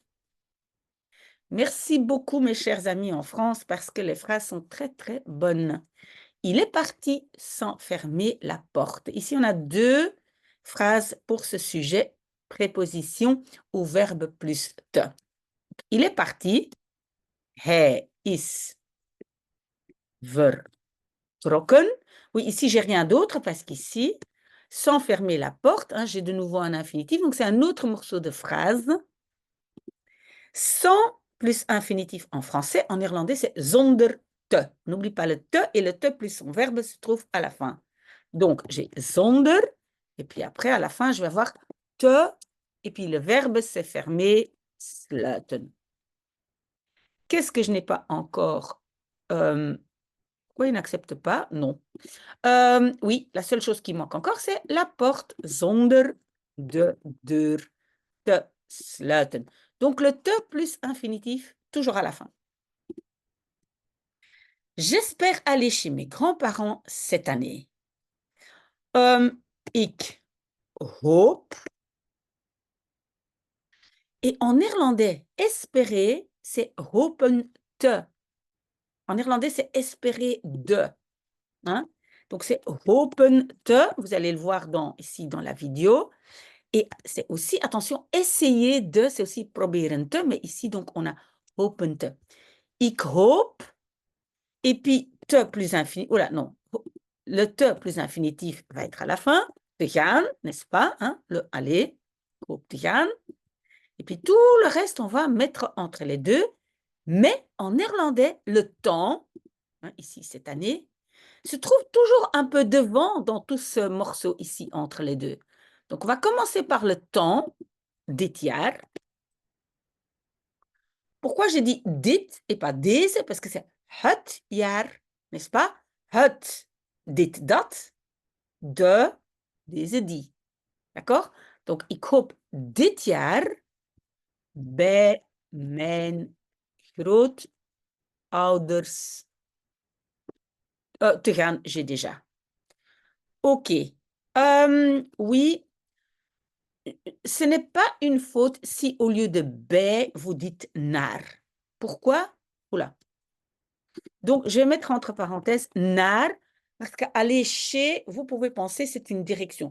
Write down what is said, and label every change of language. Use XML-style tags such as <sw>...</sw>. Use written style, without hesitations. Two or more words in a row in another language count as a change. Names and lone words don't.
<fr>Merci beaucoup, mes chers amis en France, parce que les phrases sont très, très bonnes. Il est parti sans fermer la porte. Ici, on a deux phrases pour ce sujet, préposition ou verbe plus te. Il est parti.</fr> <nl>Hij is vertrokken.</nl> <fr>Oui, ici, j'ai rien d'autre parce qu'ici, sans fermer la porte, hein, j'ai de nouveau un infinitif. Donc, c'est un autre morceau de phrase. Sans plus infinitif en français. En néerlandais, c'est</fr> <nl>zonder te.</nl> <fr>N'oublie pas le te et le te plus son verbe se trouve à la fin. Donc, j'ai zonder, et puis après, à la fin, je vais avoir te, et puis le verbe s'est fermé, sluiten. Qu'est-ce que je n'ai pas encore? Pourquoi il n'accepte pas? Non. Oui, la seule chose qui manque encore, c'est la porte.</fr> <nl>Zonder de deur te sluiten.</nl> <fr>Donc, le te plus infinitif, toujours à la fin. J'espère aller chez mes grands-parents cette année.</fr> <nl>Ik hoop.</nl> <fr>Et en néerlandais, espérer, c'est</fr> <nl>hopen te.</nl> <fr>En néerlandais, c'est espérer de. Hein? Donc, c'est</fr> <nl>hopen te.</nl> <fr>Vous allez le voir ici dans la vidéo. Et c'est aussi, attention, essayer de, c'est aussi</fr> <nl>proberen te.</nl> <fr>Mais ici, donc, on a</fr> <nl>hopen te. Ik hoop.</nl> <fr>Et puis, te plus infinitif. Oh là, non. Le te plus infinitif va être à la fin.</fr> <nl>Te gaan,</nl> <fr>n'est-ce pas? Hein? Le aller.</fr> <nl>Hoop te gaan.</nl> <fr>Et puis, tout le reste, on va mettre entre les deux. Mais en néerlandais, le temps, hein, ici cette année, se trouve toujours un peu devant dans tout ce morceau ici entre les deux. Donc, on va commencer par le temps,</fr> <nl>dit jaar.</nl> <fr>Pourquoi j'ai dit dit et pas deze? Parce que c'est</fr> <nl>het jaar,</nl> <fr>n'est-ce pas?</fr> <nl>Het, dit, dat, de, deze, die.</nl> <fr>D'accord? Donc,</fr> <nl>ik hoop dit jaar bij mijn grootouders te gaan.</nl> <fr>J'ai déjà. OK. Oui, ce n'est pas une faute si au lieu de bij, vous dites naar. Pourquoi? Oula. Donc, je vais mettre entre parenthèses naar, parce qu'aller chez, vous pouvez penser, c'est une direction.</fr>